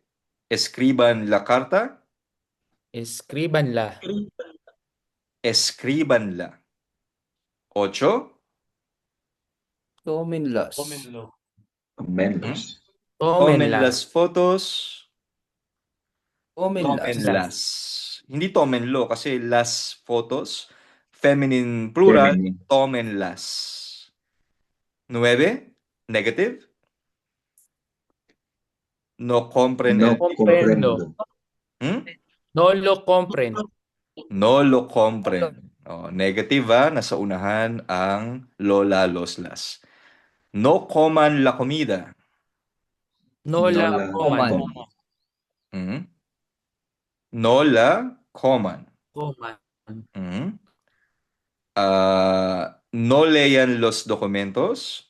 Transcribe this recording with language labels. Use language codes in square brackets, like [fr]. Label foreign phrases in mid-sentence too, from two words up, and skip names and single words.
[es] Escriban la carta. Escríbanla. Escríbanla. 8. Tómenlas. Tomen Tómenlas. las fotos. Tómenlas. Tomenlas. Hindi tomenlo kasi las photos. [en] Feminine plural. Tomenlas. 9. Negative. [es] No compren el... Comprendo. No lo compren. No lo compren. [tl] Oh, negative nasa unahan ang lola, [es] los, las. No coman la comida. No la coman. No la coman. Coman. No lean los documentos.